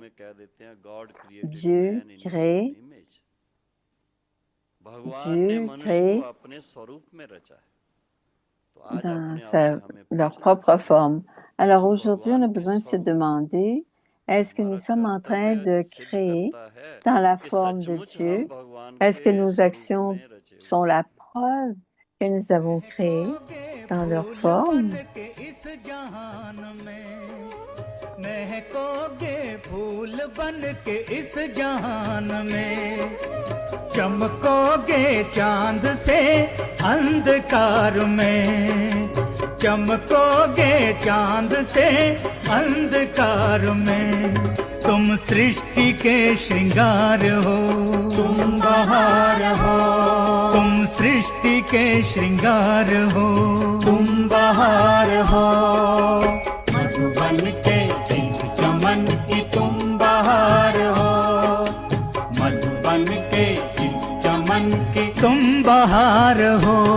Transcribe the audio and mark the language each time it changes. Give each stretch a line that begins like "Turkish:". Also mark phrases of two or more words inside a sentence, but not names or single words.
French: Dieu crée dans leur propre forme. Alors aujourd'hui, on a besoin de se demander, est-ce que nous sommes en train de créer dans la forme de Dieu? Est-ce que nos actions sont la preuve que nous avons créé dans leur forme?
Hindi: महकोगे फूल बन के इस जहान में चमकोगे चांद से अंधकार में चमकोगे चांद से अंधकार में तुम सृष्टि के श्रृंगार हो तुम बहार हो तुम सृष्टि के श्रृंगार हो तुम बहार हो मधुबन के इस चमन की तुम बहार हो मधुबन के इस चमन की तुम बहार हो